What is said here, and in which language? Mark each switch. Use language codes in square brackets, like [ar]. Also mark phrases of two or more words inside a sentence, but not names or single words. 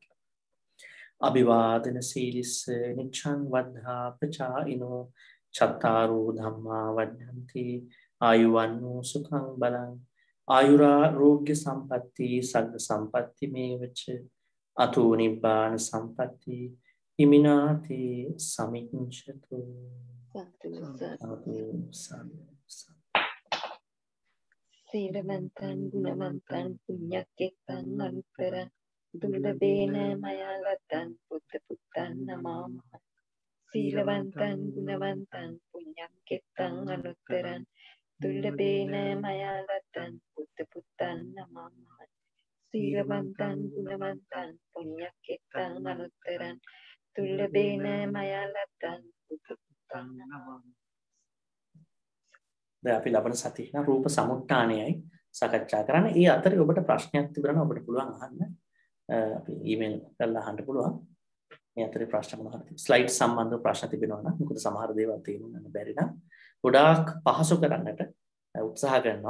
[pi] අභිවාදන සීලිස්ස නිච්ඡං වද්ධා පචායිනෝ චත්තාරෝ ධම්මා වඩ්ඩන්ති ආයුවන්නෝ සුඛං බලං ආයුරාෝග්‍ය සම්පatti සග්ග සම්පatti මේවච අතෝ නිබ්බාන සම්පatti හිමිනාති සමිච්ඡතු. සීලවන්තං ගුණවන්තං පුඤ්ඤක්කෙත්තං අනුත්තරං දුර්ලභේන මයා ලද්දං බුද්ධ පුත්තං නමාමහ. සීලවන්තං ගුණවන්තං පුඤ්ඤක්කෙත්තං අනුත්තරං දුර්ලභේන මයා ලද්දං බුද්ධ පුත්තං නමාමහ. සීලවන්තං ගුණවන්තං පුඤ්ඤක්කෙත්තං අනුත්තරං දුර්ලභේන මයා ලද්දං බුද්ධ පුත්තං නමාමහ. [si] දැන් අපි ලබන සතියේ රූප සමුත්ථානයයි සාකච්ඡා කරන්නේ. ඒ අතරේ ඔබට ප්‍රශ්නයක් තිබුණා නම් ඔබට පුළුවන් අහන්න. අපි ඊමේල් කරලා අහන්න පුළුවන්. මේ අතරේ ප්‍රශ්න මොනවද? ස්ලයිඩ් සම්බන්ධව ප්‍රශ්න තිබෙනවා නම් මොකද සමහර දේවල් තේරුම් ගන්න බැරි නම් ගොඩාක් පහසු කරන්නට උත්සාහ කරනවා.